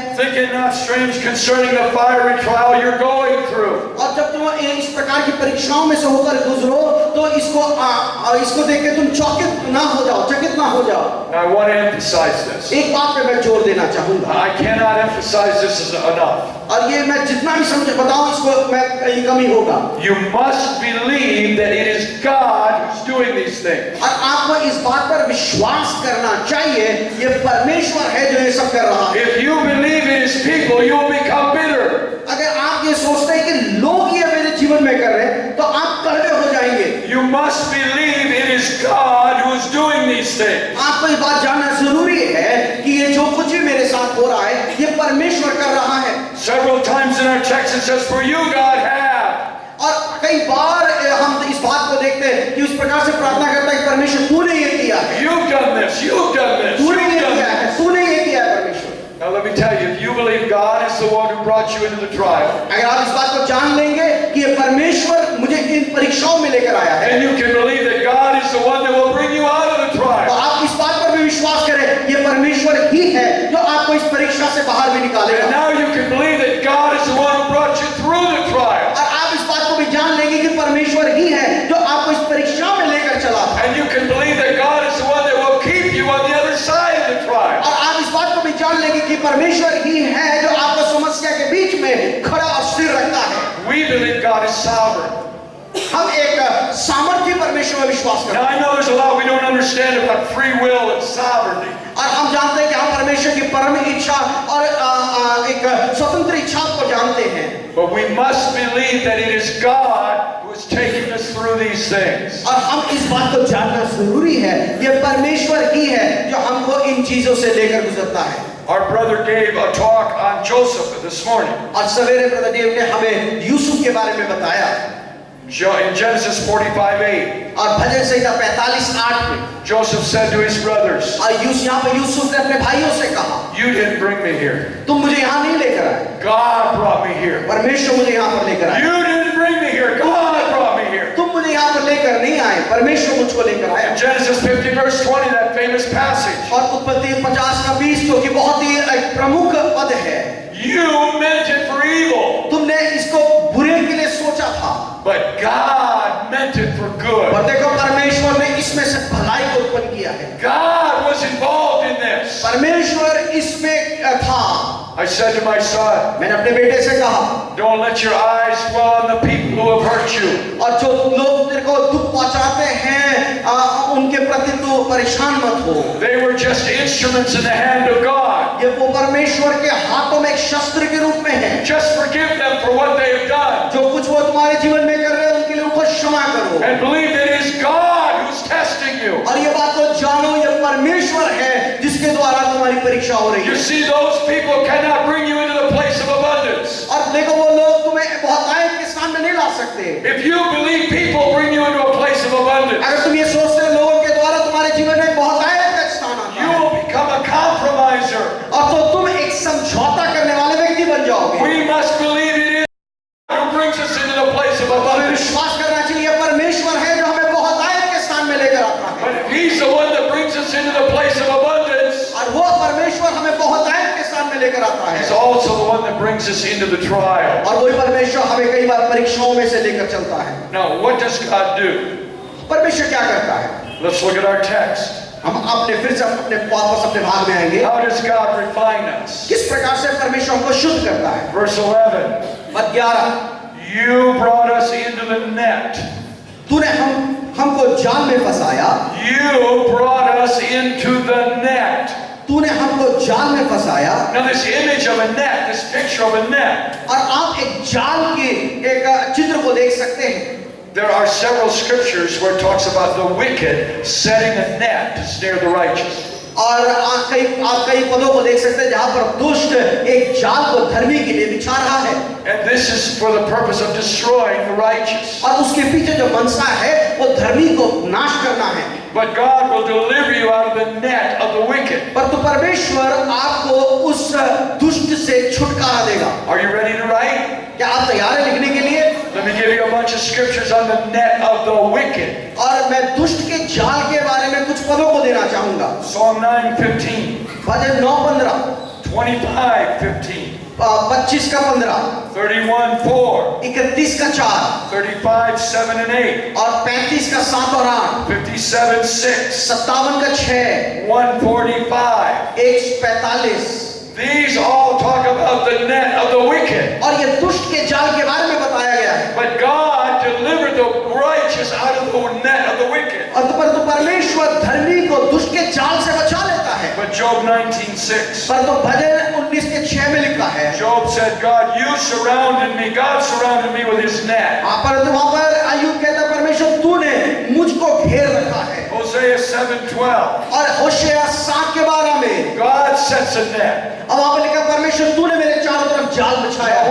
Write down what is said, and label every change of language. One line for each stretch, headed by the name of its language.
English: think it not strange concerning the fiery trial you're going through.
Hindi: और जब तुम इस प्रकार की परीक्षाओं में से होकर गुजरो तो इसको देख के तुम चकित ना हो जाओ।
English: Now I want to emphasize this.
Hindi: एक बात पे मैं जोर देना चाहूंगा,
English: I cannot emphasize this enough.
Hindi: और ये मैं जितना भी समझ बताऊं इसको मैं कहीं कमी होगा।
English: You must believe that it is God who's doing these things.
Hindi: और आपको इस बात पर विश्वास करना चाहिए, ये परमेश्वर है जो ये सब कर रहा है।
English: If you believe it is people, you will become bitter.
Hindi: अगर आप ये सोचते हैं कि लोग ये मेरे जीवन में कर रहे हैं तो आप कड़वे हो जाएंगे।
English: You must believe it is God who is doing these things.
Hindi: आपको ये बात जानना जरूरी है कि ये जो कुछ भी मेरे साथ हो रहा है ये परमेश्वर कर रहा है।
English: Several times in our text it says, for you God have.
Hindi: और कई बार हम इस बात को देखते हैं कि उस प्रकार से प्रार्थना करता है कि परमेश्वर तूने ये किया है,
English: You've done this, you've done this,
Hindi: तूने
English: you've
Hindi: ये
English: done
Hindi: किया
English: this.
Hindi: है, तूने ये किया है परमेश्वर।
English: Now let me tell you, if you believe God is the one who brought you into the trial,
Hindi: अगर आप इस बात को जान लेंगे कि ये परमेश्वर मुझे इन परीक्षाओं में लेकर आया है,
English: then you can believe that God is the one that will bring you out of the
Hindi: तो
English: trial.
Hindi: आप इस बात पर भी विश्वास करें ये परमेश्वर ही है जो आपको इस परीक्षा से बाहर भी
English: And
Hindi: निकालेगा।
English: now you can believe that God is the one who brought you through the trial.
Hindi: और आप इस बात को भी जान लेंगे कि परमेश्वर ही है जो आपको इस परीक्षा में लेकर चला था।
English: And you can believe that God is the one that will keep you on the other side of the trial.
Hindi: और आप इस बात को भी जान लेंगे कि परमेश्वर ही है जो आपको समस्या के बीच में खड़ा और स्थिर रखता है।
English: We believe God is sovereign.
Hindi: हम एक सामर्थ्य परमेश्वर में विश्वास करते
English: Now
Hindi: हैं
English: I know there's a lot we don't understand about free will and sovereignty.
Hindi: और हम जानते हैं कि हम परमेश्वर की परम इच्छा और एक स्वतंत्र इच्छा को जानते हैं।
English: But we must believe that it is God who is taking us through these things.
Hindi: और हम इस बात को जानना जरूरी है, ये परमेश्वर ही है जो हमको इन चीजों से लेकर गुजरता है।
English: Our brother gave a talk on Joseph this morning.
Hindi: और सवेरे ब्रदर डेव ने हमें यूसुफ के बारे में बताया
English: In Genesis 45:8,
Hindi: और भजन संहिता 45:8 में
English: Joseph said to his brothers,
Hindi: और यहाँ पे यूसुफ ने अपने भाइयों से कहा,
English: "You didn't bring me here.
Hindi: तुम मुझे यहाँ नहीं लेकर आए,
English: God brought me here.
Hindi: परमेश्वर मुझे यहाँ पर लेकर आए।
English: You didn't bring me here. God brought me here."
Hindi: तुम मुझे यहाँ पर लेकर नहीं आए, परमेश्वर मुझको लेकर आया।
English: In Genesis 50 verse 20, that famous passage,
Hindi: और उत्पत्ति 50:20 जो कि बहुत ही एक प्रमुख पद है,
English: you meant it for evil,
Hindi: तुमने इसको बुरे के लिए सोचा था,
English: but God meant it for good.
Hindi: और देखो परमेश्वर ने इसमें से भलाई को उत्पन्न किया है।
English: God was involved in this.
Hindi: परमेश्वर इसमें था।
English: I said to my son,
Hindi: मैंने अपने बेटे से कहा,
English: don't let your eyes dwell on the people who have hurt you.
Hindi: और जो लोग तेरे को दुख पहुंचाते हैं उनके प्रति तू परेशान मत हो।
English: They were just instruments in the hand of God.
Hindi: ये वो परमेश्वर के हाथों में एक शस्त्र के रूप में है।
English: Just forgive them for what they have done.
Hindi: जो कुछ वो तुम्हारे जीवन में कर रहे हैं उनके लिए उनको क्षमा करो।
English: And believe that it is God who's testing you.
Hindi: और ये बात को जानो, ये परमेश्वर है जिसके द्वारा तुम्हारी परीक्षा हो रही
English: You
Hindi: है।
English: see, those people cannot bring you into the place of abundance.
Hindi: और देखो वो लोग तुम्हें बहुत आयत के स्थान में नहीं ला सकते।
English: If you believe people bring you into a place of abundance,
Hindi: अगर तुम ये सोचते हो लोगों के द्वारा तुम्हारे जीवन में बहुत आयत का स्थान आता
English: you
Hindi: है,
English: will become a compromiser.
Hindi: और तो तुम एक समझौता करने वाले व्यक्ति बन जाओगे।
English: We must believe it is God who brings us into the place of
Hindi: और हमें
English: abundance.
Hindi: विश्वास करना चाहिए परमेश्वर है जो हमें बहुत आयत के स्थान में लेकर आता है।
English: But if He's the one that brings us into the place of abundance,
Hindi: और वो परमेश्वर हमें बहुत आयत के स्थान में लेकर आता
English: He's
Hindi: है।
English: also the one that brings us into the trial.
Hindi: और वही परमेश्वर हमें कई बार परीक्षाओं में से लेकर चलता है।
English: Now, what does God do?
Hindi: परमेश्वर क्या करता है?
English: Let's look at our text.
Hindi: हम अपने फिर से अपने वापस अपने भाग में आएंगे।
English: How does God refine us?
Hindi: किस प्रकार से परमेश्वर हमको शुद्ध करता है?
English: Verse 11,
Hindi: पद 11,
English: you brought us into the net.
Hindi: तूने हमको जाल में फंसाया,
English: You brought us into the net.
Hindi: तूने हमको जाल में फंसाया।
English: Now this image of a net, this picture of a net,
Hindi: और आप एक जाल के एक चित्र को देख सकते हैं।
English: there are several scriptures where it talks about the wicked setting a net to snare the righteous.
Hindi: और आप कई पदों को देख सकते हैं जहां पर दुष्ट एक जाल को धर्मी के लिए बिछा रहा है,
English: And this is for the purpose of destroying the righteous.
Hindi: और उसके पीछे जो मनसा है वो धर्मी को नाश करना है।
English: But God will deliver you out of the net of the wicked.
Hindi: पर तो परमेश्वर आपको उस दुष्ट से छुटकारा देगा।
English: Are you ready to write?
Hindi: क्या आप तैयार हैं लिखने के लिए?
English: Let me give you a bunch of scriptures on the net of the wicked.
Hindi: और मैं दुष्ट के जाल के बारे में कुछ पदों को देना चाहूंगा।
English: Psalm 9:15,
Hindi: भजन 9:15,
English: 25:15,
Hindi: 25 का 15,
English: 31:4,
Hindi: 31 का 4,
English: 35:7 and 8,
Hindi: और 35 का 7 और 8,
English: 57:6,
Hindi: 57 का 6,
English: 145.
Hindi: 145।
English: These all talk about the net of the wicked.
Hindi: और ये दुष्ट के जाल के बारे में बताया गया है।
English: But God delivered the righteous out of the net of the wicked.
Hindi: और तो परमेश्वर धर्मी को दुष्ट के जाल से बचा लेता है।
English: But Job 19:6.
Hindi: पर तो भजन 19 के 6 में लिखा है,
English: Job said, God, you surrounded me. God surrounded me with his net.
Hindi: परंतु वहां पर अय्यूब कहता है परमेश्वर तूने मुझको घेर रखा है।
English: Hosea 7:12.
Hindi: और होशेया 7 के 12 में
English: God sets a net.
Hindi: अब वहां पर लिखा परमेश्वर तूने मेरे चारों तरफ जाल बिछाया है।